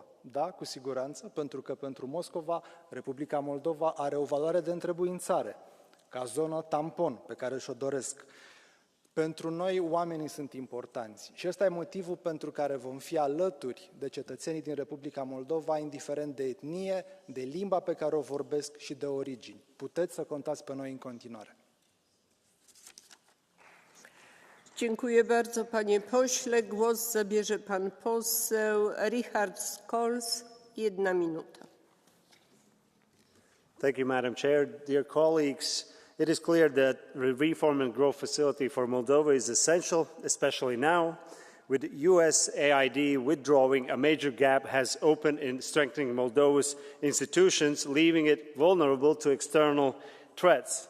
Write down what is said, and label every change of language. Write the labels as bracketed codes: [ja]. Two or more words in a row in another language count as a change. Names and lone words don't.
[ro] Da, cu siguranță, pentru că pentru Moscova, Republica Moldova are o valoare de întrebuințare, ca zonă tampon pe care și-o doresc. Pentru noi, oamenii sunt importanți și ăsta e motivul pentru care vom fi alături de cetățenii din Republica Moldova, indiferent de etnie, de limba pe care o vorbesc și de origini. Puteți să contați pe noi în continuare. [pl] Dziękuję bardzo, panie pośle. Głos zabierze pan poseł Richard Scholz. 1 minuta. [en] Thank you, Madam Chair. Dear colleagues, it is clear that the Reform and Growth Facility for Moldova is essential, especially now. With USAID withdrawing, a major gap has opened in strengthening Moldova's institutions, leaving it vulnerable to external threats.